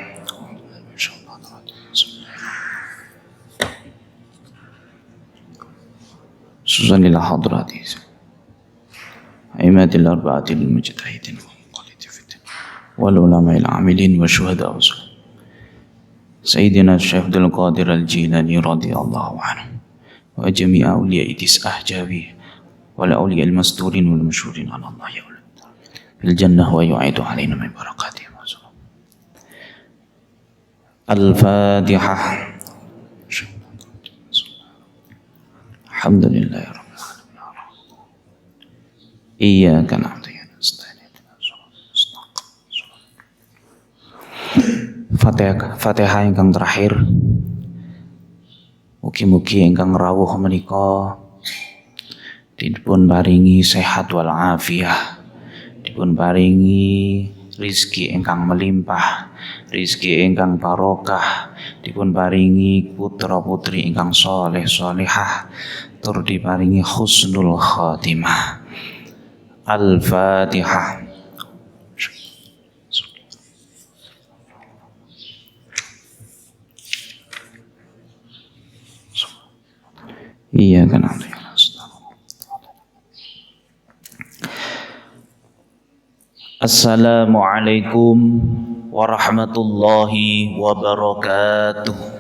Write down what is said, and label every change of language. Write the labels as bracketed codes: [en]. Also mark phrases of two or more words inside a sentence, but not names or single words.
[ar] سوزن إلى حضراته أئمة الأربعة المجتهدين والعلماء العاملين والشهداء سيدنا الشيخ عبد القادر الجيلاني رضي الله عنه وجميع أولياء تسعة جابيه والأولياء المستورين والمشهورين على الله في الجنة ويعيد علينا من بركاته. الفاتحة. الحمد لله رب العالمين إياك نعبد وإياك نستعين [jv] Fatihah ingkang terakhir. Mugi-mugi ingkang rawuh menika dipun paringi sehat [ar] والعافية, [jv] dipun paringi rizki ingkang melimpah, rizki ingkang barokah, dipun paringi putra putri ingkang soleh solehah, tur diparingi [ar] حسن الخاتمة. الفاتحة. إياك نعبد ونستعين. السلام عليكم ورحمة الله وبركاته.